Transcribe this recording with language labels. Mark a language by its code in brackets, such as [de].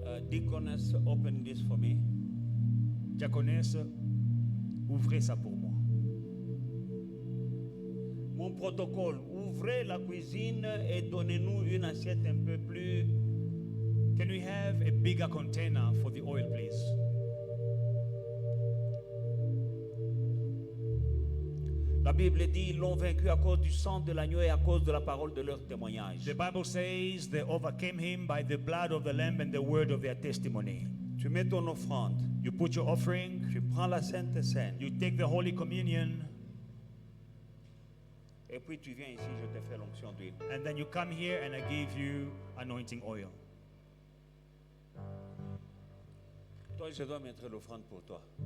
[en] Deaconess, open this for me. [fr] Diaconesse, ouvrez ça pour moi. Mon protocole, ouvrez la cuisine et donnez-nous une assiette un peu plus. [en] Can we have a bigger container for the oil, please? [fr] La Bible dit, ils l'ont vaincu à cause du sang de l'agneau et à cause de la parole de leur témoignage. [en] The Bible says they overcame him by the blood of the Lamb and the word of their testimony. [fr] Tu mets ton offrande, [en] You put your offering, [fr] tu prends la Sainte Seine, [en] you take the Holy Communion, [fr] et puis tu viens ici, je te fais l'onction d'huile. [en] and then you come here and I give you anointing oil. [fr] Toi, je dois mettre l'offrande pour toi.